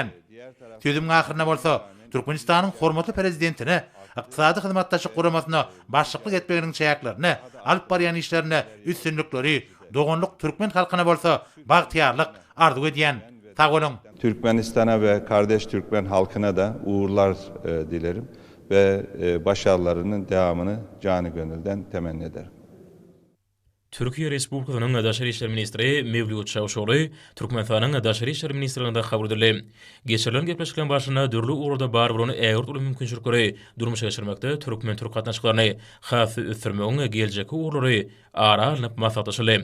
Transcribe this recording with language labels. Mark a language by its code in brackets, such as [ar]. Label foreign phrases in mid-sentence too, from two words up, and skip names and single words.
[tk] Sözüm ahyryna bolsa Türkmenistanyň hormatly prezidentine ykdysady hyzmatdaşlyk guramasyna başçylyk etmeginiň çäklaryny, alyp barýan işlerine üstünlikleri, doganlyk türkmen halkyna bolsa bagtyarlyk arzu edýän. Sag bolun. [tr] Türkmenistan'a ve kardeş Türkmen halkına da uğurlar dilerim ve başarılarının devamını canı gönülden temenni ederim. [tk] Türkiýe Respublikasynyň Daşary işler ministri Mevlüt Çavuşoğlu Türkmenistanyň Daşary işler ministrliginde habar berdi. Geçirilen gepleşiklerin başyna dürli urda bar bolany ägir uly mümkinçilikleri durmuşa geçirmekde türkmen türk gatnaşyklaryny hasy ösdürmegiň geljeki urlary ara alınıp maslahatlaşyly.